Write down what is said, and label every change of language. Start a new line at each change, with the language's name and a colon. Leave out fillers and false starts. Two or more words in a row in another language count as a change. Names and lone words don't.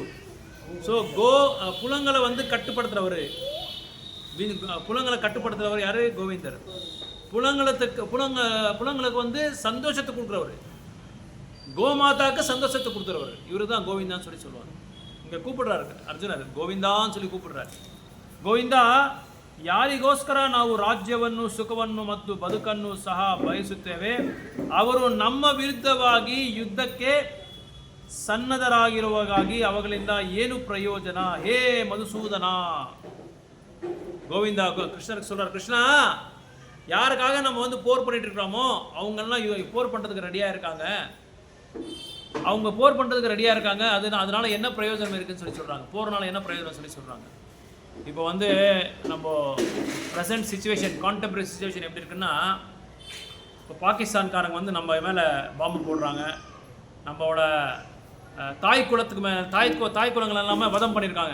Tamil: ஸோ புலங்களை வந்து கட்டுப்படுத்துகிறவர், புலங்களை கட்டுப்படுத்துகிறவர் யார்? கோவிந்தர். புலங்களுக்கு வந்து சந்தோஷத்தை கொடுக்குறவர், கோமாதாக்கு சந்தோஷத்தை கொடுக்குறவர் இவர் தான் கோவிந்தான்னு சொல்லி சொல்லுவார். இங்கே கூப்பிடுறாரு அர்ஜுனர், கோவிந்தான்னு சொல்லி கூப்பிடுறாரு.
Kannada: ಗೋವಿಂದ ಯಾರಿಗೋಸ್ಕರ ನಾವು ರಾಜ್ಯವನ್ನು ಸುಖವನ್ನು ಮತ್ತು ಬದುಕನ್ನು ಸಹ ಬಯಸುತ್ತೇವೆ ಅವರು ನಮ್ಮ ವಿರುದ್ಧವಾಗಿ ಯುದ್ಧಕ್ಕೆ ಸನ್ನದ್ಧರಾಗಿರುವಾಗಾಗಿ ಅವುಗಳಿಂದ ಏನು ಪ್ರಯೋಜನ ಹೇ ಮಧುಸೂದನ.
Tamil: கோவிந்தா கிருஷ்ணருக்கு சொல்றார், கிருஷ்ணா யாருக்காக நம்ம வந்து போர் பண்ணிட்டு இருக்கிறோமோ அவங்கெல்லாம் போர் பண்ணுறதுக்கு ரெடியாக இருக்காங்க, அவங்க போர் பண்ணுறதுக்கு ரெடியாக இருக்காங்க, அதனால என்ன பிரயோஜனம் இருக்குன்னு சொல்லி சொல்கிறாங்க, போர்னால என்ன பிரயோஜனம் சொல்லி சொல்கிறாங்க. இப்போ வந்து நம்ம
English: present situation, contemporary situation
Tamil: எப்படி இருக்குன்னா, இப்போ பாகிஸ்தான்காரங்க வந்து நம்ம மேலே பாம்பு போடுறாங்க, நம்மளோட தாய் குலத்துக்கு தாய் குலங்கள் எல்லாமே வதம் பண்ணியிருக்காங்க.